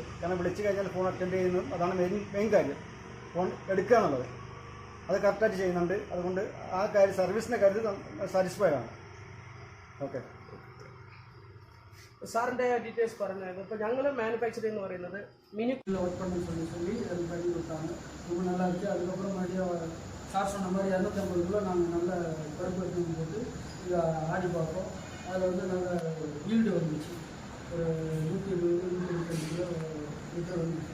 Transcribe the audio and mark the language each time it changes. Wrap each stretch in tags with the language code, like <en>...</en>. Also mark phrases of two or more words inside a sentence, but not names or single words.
<ml>കാരണം വിളിച്ചു കഴിഞ്ഞാൽ ഫോൺ അറ്റൻഡ് ചെയ്യുന്നതും അതാണ് മെയിൻ കാര്യം. ഫോൺ എടുക്കുക എന്നുള്ളത് അത് കറക്റ്റായിട്ട് ചെയ്യുന്നുണ്ട്. അതുകൊണ്ട് ആ കാര്യം സർവീസിൻ്റെ കാര്യത്തിൽ സാറ്റിസ്ഫൈഡ് ആണ്. ഓക്കെ. സാറിൻ്റെ ഡീറ്റെയിൽസ് പറഞ്ഞായിരുന്നു. ഇപ്പോൾ ഞങ്ങൾ മാനുഫാക്ചറിംഗ് എന്ന് പറയുന്നത് மினி</ml> <ta>ஒர்க் பண்ண சொல்லி அது பண்ணி கொடுத்தாங்க. ரொம்ப நல்லா இருக்குது. அதுக்கப்புறம் மறுபடியும் சார் சொன்ன மாதிரி 250 கிலோ நாங்கள் நல்ல பருப்பு எடுத்து போட்டு இதை ஆடி பார்ப்போம். அதில் வந்து நல்ல ஈல்டு வந்துச்சு. ஒரு 120-125 கிலோ லிட்டர் வந்துச்சு.</ta>